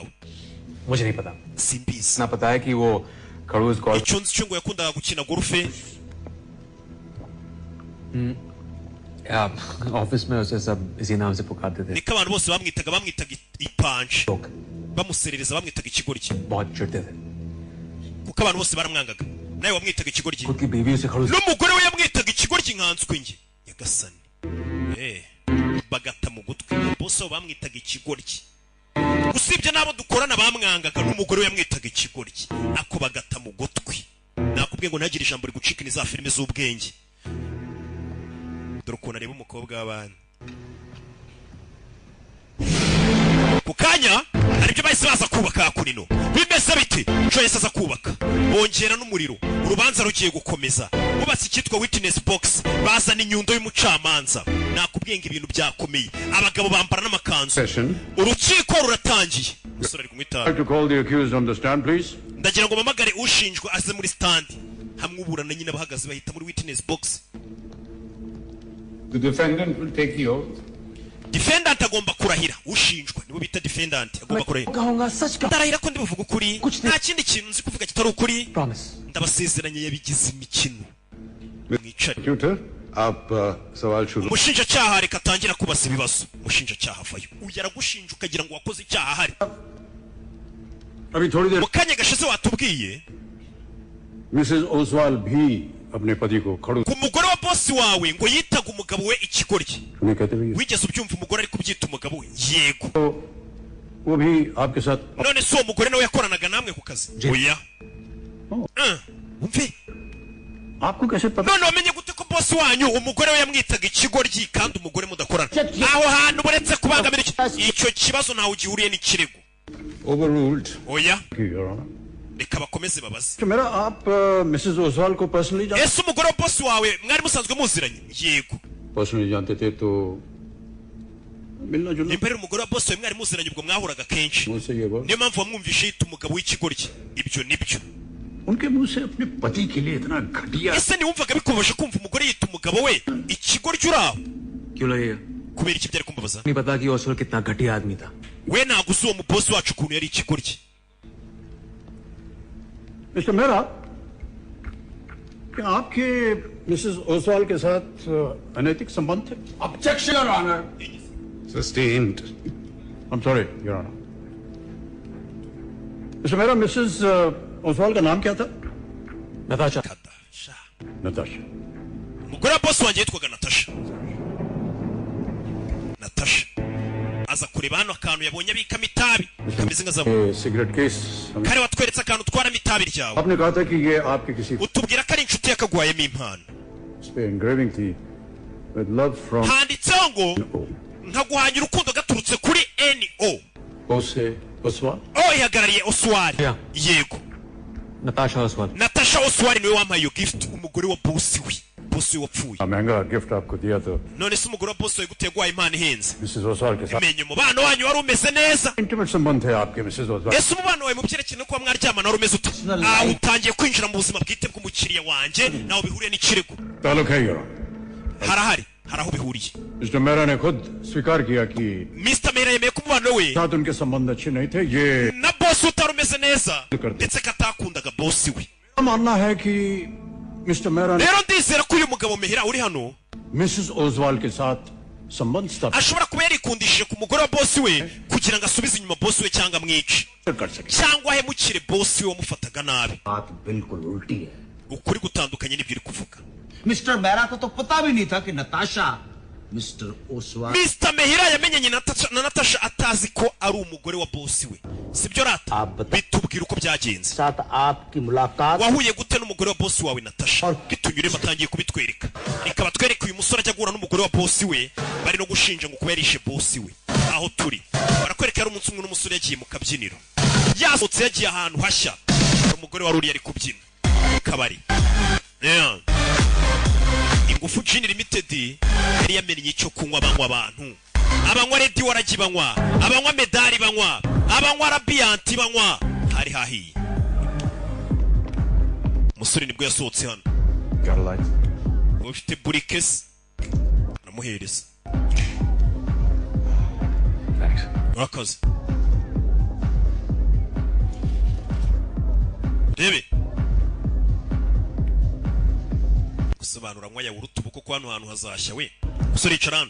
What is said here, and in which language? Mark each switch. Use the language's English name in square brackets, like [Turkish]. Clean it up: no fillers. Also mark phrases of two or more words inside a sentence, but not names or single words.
[Hindi] मुझे नहीं पता। [Kinyarwanda] Simbizi. [Hindi] इतना पता है कि वो खड़ूस गॉल्फ [Kinyarwanda] Icyo nzi cyo ngo yakundaga gukina golfe. [Hindi] ऑफिस में उसे सब इसी नाम से पुकारते थे. [Kinyarwanda] niko abantu bose bamwitaga ipanje bamuserereza bamwitaga ikigoryi [Hindi] बहुत चिढ़ते थे. [Kinyarwanda] kuko abantu bose baramwangaga nawe wamwitaga ikigoryi [Hindi] खुद की बीवी उसे खड़ूस [Kinyarwanda] n'umugore we yamwitaga ikigoryi nkanswe nge yagasani bagata mu gutwi bose bamwitaga ikigoryi usibye nabo dukorana bamwangaga n'umugore we yamwitaga ikigoryi ako bagata mu gutwi nakubwiye ngo ntagire ijambo rigucika ni za filime z'ubwenge dore ukuntu areba umukobwa w'abana ku kanya hari ibyo bahise baza kubaka hakunino bimeze biti cyo yese aza kubaka bongera n'umuriro urubanza rugiye gukomeza bubatse icyitwa [English] witness box [Kinyarwanda] bazana inyundo y'umucamanza nakubwiye ngo ibintu byakomeye abagabo bambara n'amakanzu urukiko ruratangiye umusore ari kumwitaba [English] to call the accused on the stand, please. [Kinyarwanda] ndagira ngo mamagare ushinjwa aze muri stand hamwe uburana nyine bahagaze bahita muri [English] witness box. The defendant will take the oath. [Kinyarwanda] Defendant agomba kurahira ushinjwa nibo bita defendant agomba kurahira [Hindi] कहूंगा सच का [Kinyarwanda] ndarahira ko ndibuvuga ukuri nta kindi kintu nzi kuvuga kitari ukuri [English] promise. [Kinyarwanda] ndabasezeranye yabigize imikino mwicare [Hindi] Tutor, आप सवाल शुरू. [Kinyarwanda] umushinjacyaha reka atangira kubasa ibibazo umushinjacyaha avayo uyu aragushinja ukagira ngo wakoze icyaha ahari [Hindi] अभी थोड़ी देर [Kinyarwanda] mu kanya gashize watubwiye [Hindi] मिसेस ओसवाल भी अपने पति को खड़ूस [Kinyarwanda] ku mugore wa bosi wawe ngo yitaga umugabo we ikigoryi [Hindi] उन्हें कहते हुए [Kinyarwanda] wigeze ubyumva umugore ari kubyita umugabo we yego [Hindi] तो वो भी आपके साथ [Kinyarwanda] none si uwo mugore nawe yakoranaga namwe ku kazi oya umve [Hindi] आपको कैसे पता [Kinyarwanda] none wamenye gute ko bosi wanyu umugore we yamwitaga ikigoryi kandi umugore mudakorana aho hantu buretse kubangamira icyo kibazo ntawe ugihuriye n'ikirego [English] overruled [Kinyarwanda] oya [English] Your Honor. [Kinyarwanda] reka bakomeze babaze [Hindi] तो मेरा आप मिसेस ओसवाल को पर्सनली [Kinyarwanda] ese umugore wa bosi wawe mwari musanzwe muziranye yego [Hindi] पर्सनली जानते थे तो मिलना जुलना [Kinyarwanda] nimba rero umugore wa bosi wawe mwari muziranye ubwo mwahuraga kenshi [Hindi] मुझसे ये बात [Kinyarwanda] niyo mpamvu wamwumvishe yita umugabo w'ikigoryi ibyo nibyo [Hindi] उनके मुंह से अपने पति के लिए इतना घटिया [Kinyarwanda] ese ntiwumvaga bikubaje kumva umugore yita umugabo we ikigoryi uri aho [Hindi] क्यों लगेगा? [Kinyarwanda] kubera iki byari kumbabaza [Hindi] नहीं पता कि ओसवाल कितना घटिया आदमी था. [Kinyarwanda] we ntabwo uzi uwo mubosi wacu ukuntu yari ikigoryi [Hindi] मिस्टर मेहरा क्या आपके मिसेस ओसवाल के साथ अनैतिक संबंध थे [English] Objection, Your Honor. Sustained. I'm sorry, Your Honor. [Hindi] मिस्टर मेहरा मिसेस ओसवाल का नाम क्या था नताशा. Natasha. नताशा [Kinyarwanda] umugore wa bosi wanjye yitwaga natasha natasha aza kureba hano akantu yabonye abikamo itabi kameze nka zabu [Hindi] ये सिगरेट केस [Kinyarwanda] kare watweretse akantu utwaramo itabi ryawe [Hindi] आपने कहा था कि ये आपके किसी [Kinyarwanda] utubwira ko ari inshuti yakaguhayemo impano [Hindi] उस पे engraving थी [English] with love from [Kinyarwanda] handitseho ngo nkaguhanya urukundo gaturutse kuri no [Hindi] ओसे ओसवाल [Kinyarwanda] o ihagarariye oswari [English] Yeah. [Kinyarwanda] yego [Hindi] नताशा ओसवाल. [Kinyarwanda] natasha oswari niwe wampaye iyo gift umugore wa bosi we bosi we wapfuye [Hindi] महंगा गिफ्ट आपको दिया तो [Kinyarwanda] none se umugore wa bosi we guteye guhaye impano ihenze [Hindi] मिसेस ओसवाल के साथ [Kinyarwanda] menye umubano wanyu wari umeze neza [Hindi] इंटीमेट संबंध थे आपके मिसेस ओसवाल [Kinyarwanda] ese umubano wawe mu byerekeye no kuba mwaryamana wari umeze ute utangiye kwinjira mu buzima bwite bw'umukiriya wanjye nawe bihuriye n'ikirego [Hindi] ताल्लुक है यार [Kinyarwanda] harahari hari aho bihuriye [Hindi] मिस्टर मेहरा ने खुद स्वीकार किया कि [Kinyarwanda] Mr. Mehra yemeye ko umubano we [Hindi] साथ उनके संबंध अच्छे नहीं थे ये [Kinyarwanda] na bosi utari umeze neza ndetse ko atakundaga bosi we [Hindi] मानना है कि मिस्टर मेहरा ने [Kinyarwanda] rero ndizera ko uyu mugabo Mehra uri hano [Hindi] मिसेस ओसवाल के साथ संबंध स्थापित [Kinyarwanda] ashobora kuba yarikundishije ku mugore wa bosi we kugira ngo asubize inyuma bosi we cyangwa amwice [Hindi] कर सके [Kinyarwanda] cyangwa ahemukire bosi we wamufataga nabi [Hindi] बात बिल्कुल उल्टी है [Kinyarwanda] ukuri gutandukanye n'ibyo uri kuvuga [Hindi] मिस्टर मेहरा को तो पता भी नहीं था कि नताशा मिस्टर ओसवाल [Kinyarwanda] Mr. Mehra yamenyanye na Natasha atazi ko ari umugore wa bosi we sibyo rata bitubwira uko byagenze [Hindi] साथ आपकी मुलाकात [Kinyarwanda] wahuye gute n'umugore wa bosi wawe Natasha bitunyure batangiye kubitwereka reka batwereke uyu musore ajya guhura n'umugore wa bosi we bari no gushinja ngo kuba yarishe bosi we aho turi barakwereka yari umunsi umwe n'umusore yagiye mu kabyiniro yasohotse yagiye ahantu hashya umugore wari uri yari kubyina kabari ingufu Gin Limited yari yamenye icyo kunywa banywa abantu abanywa redi waragi banywa abanywa medali banywa abanywa rabianti banywa hari hahiye umusore nibwo yasohotse hano [English] Got a light. [Kinyarwanda] ufite burikesi aramuhereza [English] Thanks. [Kinyarwanda] urakoze rebe gusobanura anywa yawuruta ubu kuko hano hantu hazashya we Musore yicarana.